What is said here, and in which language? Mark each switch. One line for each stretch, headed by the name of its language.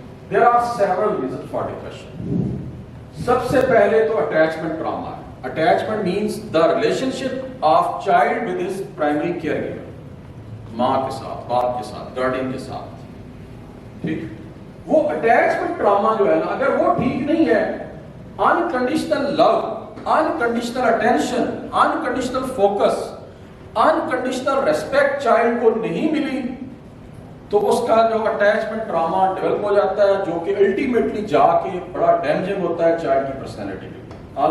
English: There are several reasons for depression.
Hindi: सबसे पहले तो attachment trauma.
English: Attachment means the relationship of child with his primary caregiver.
Hindi: माँ के साथ, बाप के साथ, गार्डियन के साथ, ठीक? वो attachment trauma जो है ना, अगर वो ठीक नहीं है,
English: unconditional love, unconditional attention, unconditional focus, unconditional respect
Hindi: child को नहीं मिली, तो उसका जो अटैचमेंट ट्रॉमा डेवलप हो जाता है, जो कि अल्टीमेटली जाके बड़ा डैमेजिंग होता है चाइल्ड की पर्सनैलिटी पे।